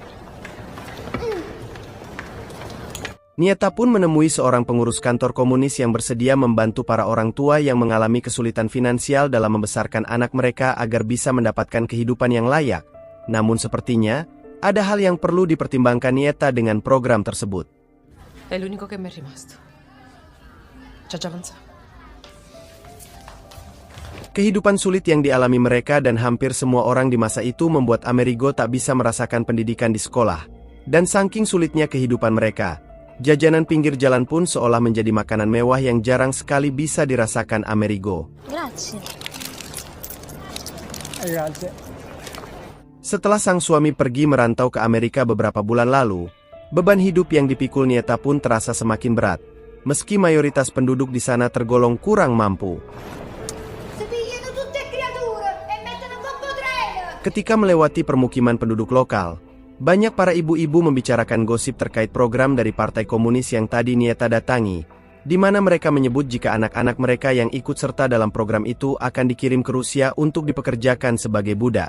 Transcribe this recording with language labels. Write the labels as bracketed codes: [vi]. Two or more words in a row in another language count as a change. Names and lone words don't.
[id] Nieta pun menemui seorang pengurus kantor komunis yang bersedia membantu para orang tua yang mengalami kesulitan finansial dalam membesarkan anak mereka agar bisa mendapatkan kehidupan yang layak. Namun sepertinya, ada hal yang perlu dipertimbangkan Nieta dengan program tersebut. [it] È l'unico che mi è rimasto. C'ha già avanzato. [id] Kehidupan sulit yang dialami mereka dan hampir semua orang di masa itu membuat Amerigo tak bisa merasakan pendidikan di sekolah. Dan saking sulitnya kehidupan mereka, jajanan pinggir jalan pun seolah menjadi makanan mewah yang jarang sekali bisa dirasakan Amerigo. [it] Grazie. Grazie. [id] Setelah sang suami pergi merantau ke Amerika beberapa bulan lalu, beban hidup yang dipikul Nieta pun terasa semakin berat, meski mayoritas penduduk di sana tergolong kurang mampu. Ketika melewati permukiman penduduk lokal, banyak para ibu-ibu membicarakan gosip terkait program dari Partai Komunis yang tadi Nieta datangi, di mana mereka menyebut jika anak-anak mereka yang ikut serta dalam program itu akan dikirim ke Rusia untuk dipekerjakan sebagai budak.